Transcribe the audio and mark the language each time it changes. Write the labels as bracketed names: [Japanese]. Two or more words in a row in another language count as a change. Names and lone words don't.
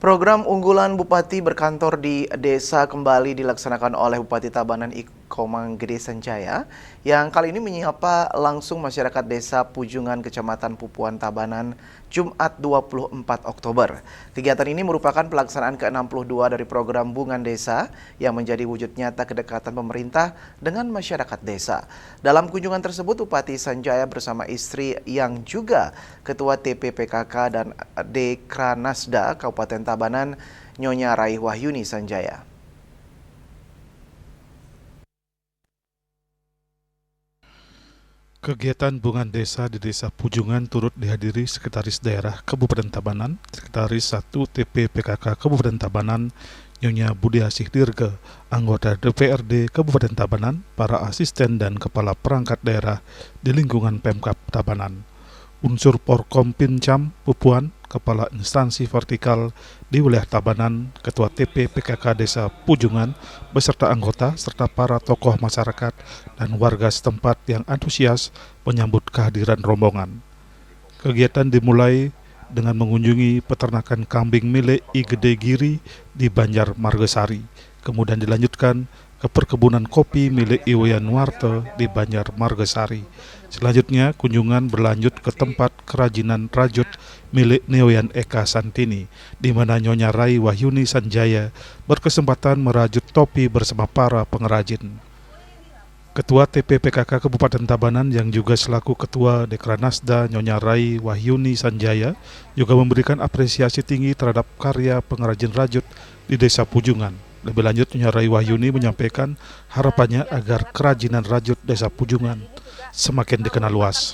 [Indonesian] Program unggulan Bupati berkantor di desa kembali dilaksanakan oleh Bupati Tabanan Ikomang Gede Sanjaya yang kali ini menyapa langsung masyarakat desa Pujungan Kecamatan Pupuan Tabanan Jumat 24 Oktober. Kegiatan ini merupakan pelaksanaan ke-62 dari program Bungan Desa yang menjadi wujud nyata kedekatan pemerintah dengan masyarakat desa. Dalam kunjungan tersebut, Bupati Sanjaya bersama istri yang juga Ketua TPPKK dan Dekranasda Kabupaten Tabanan, Nyonya Raih Wahyuni Sanjaya. Kegiatan Bungan Desa di Desa Pujungan turut dihadiri Sekretaris Daerah Kabupaten Tabanan, Sekretaris 1 TPPKK Kabupaten Tabanan, Nyonya Budiasih Dirga, anggota DPRD Kabupaten Tabanan, para asisten dan kepala perangkat daerah di lingkungan Pemkab Tabanan. Unsur Porkom Pincam Pupuan, Kepala Instansi Vertikal di wilayah Tabanan, Ketua TP PKK Desa Pujungan, beserta anggota serta para tokoh masyarakat dan warga setempat yang antusias menyambut kehadiran rombongan. Kegiatan dimulai dengan mengunjungi peternakan kambing milik I Gede Giri di Banjar Margesari, kemudian dilanjutkan ke perkebunan kopi milik Iwayan Warte di Banjar Margesari. Selanjutnya, kunjungan berlanjut ke tempat kerajinan rajut milik Neoyan Eka Santini, di mana Nyonya Rai Wahyuni Sanjaya berkesempatan merajut topi bersama para pengrajin. Ketua TPPKK Kabupaten Tabanan yang juga selaku Ketua Dekranasda Nyonya Rai Wahyuni Sanjaya juga memberikan apresiasi tinggi terhadap karya pengrajin rajut di Desa Pujungan. Lebih lanjut, Nyonya Rai Wahyuni menyampaikan harapannya agar kerajinan rajut Desa Pujungan semakin dikenal luas.